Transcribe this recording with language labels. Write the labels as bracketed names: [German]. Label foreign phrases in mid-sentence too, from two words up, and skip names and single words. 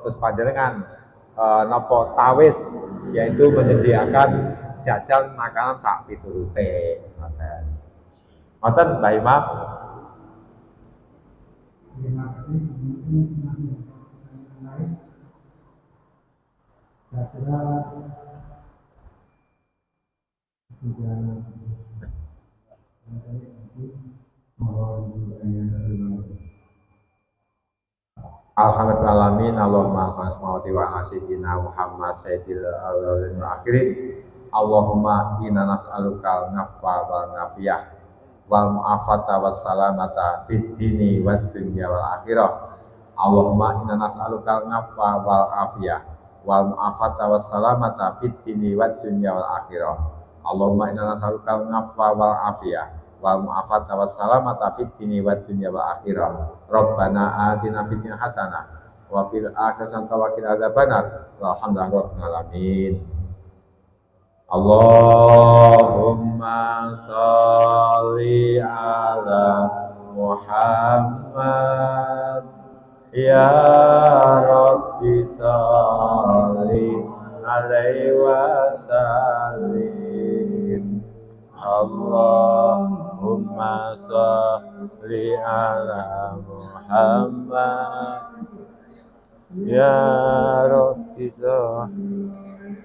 [Javanese] Terus panjenengan nopo cawis, [Indonesian] yaitu menyediakan jajan makanan [Javanese] sak piturute. Ngoten Mbah Imam. [Indonesian] Terima kasih. Saya kira sudah [Arabic] الحمد لله الرحمن الرحيم. اللهم صل وسيدنا محمد سيد الأولين والآخرين. اللهم إنا نسألك العفو والعافية والمعافاة والسلامة في الدين والدنيا والآخرة. اللهم إنا نسألك العفو والعافية والمعافاة والسلامة في الدين والدنيا والآخرة. اللهم إنا نسألك العفو والعافية والمعافاة والسلامة في الدين والدنيا والآخرة. ربنا آتنا في الدنيا حسنة وفي الآخرة حسنة وقنا عذاب النار. والحمد لله رب العالمين. اللهم صل على محمد يا رب صل عليه وسلم. اللهم صل على محمد يا رب صل